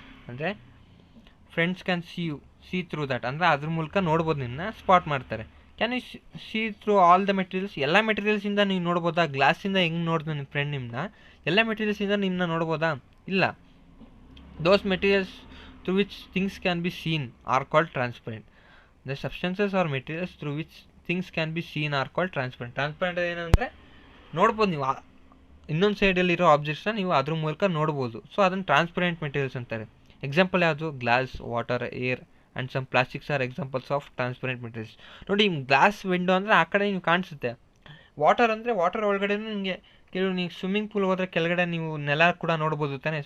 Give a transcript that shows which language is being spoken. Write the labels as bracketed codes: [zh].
[kn] ಅಂದರೆ [en] friends can see through that [kn] ಅಂದರೆ ಅದ್ರ ಮೂಲಕ ನೋಡ್ಬೋದು, ನಿಮ್ಮನ್ನ ಸ್ಪಾಟ್ ಮಾಡ್ತಾರೆ. [en] Can you see through all the materials? [kn] ಎಲ್ಲ ಮೆಟೀರಿಯಲ್ಸಿಂದ ನೀವು ನೋಡ್ಬೋದಾ? ಗ್ಲಾಸಿಂದ ಹೆಂಗೆ ನೋಡ್ದು ನಿಮ್ಮ ಫ್ರೆಂಡ್ ನಿಮ್ಮನ್ನ, ಎಲ್ಲ ಮೆಟೀರಿಯಲ್ಸಿಂದ ನಿಮ್ಮನ್ನ ನೋಡ್ಬೋದಾ? ಇಲ್ಲ. [en] Those materials through which things can be seen are called transparent. The substances or materials through which things can be seen are called transparent. [kn] Transparent ಏನಂದರೆ ನೋಡ್ಬೋದು, ನೀವು ಇನ್ನೊಂದು ಸೈಡಲ್ಲಿರೋ ಆಬ್ಜೆಕ್ಟ್ಸ್ನ ನೀವು ಅದ್ರ ಮೂಲಕ ನೋಡ್ಬೋದು. ಸೊ ಅದನ್ನು ಟ್ರಾನ್ಸ್ಪರೆಂಟ್ ಮೆಟೀರಿಯಲ್ಸ್ ಅಂತಾರೆ. ಎಕ್ಸಾಂಪಲ್ ಯಾವುದು? [en] Glass, water, air and some plastics are examples of transparent materials. [kn] ನೋಡಿ, ಗ್ಲಾಸ್ ವಿಂಡೋ ಅಂದರೆ ಆ ಕಡೆ ನೀವು ಕಾಣಿಸುತ್ತೆ. ವಾಟರ್ ಅಂದರೆ ವಾಟರ್ ಒಳಗಡೆನೂ ನಿಮಗೆ ಕೆಲವು, ನೀವು ಸ್ವಿಮ್ಮಿಂಗ್ ಪೂಲ್ ಹೋದರೆ ಕೆಳಗಡೆ ನೀವು ನೆಲ ಕೂಡ ನೋಡ್ಬೋದು ತಾನೆ.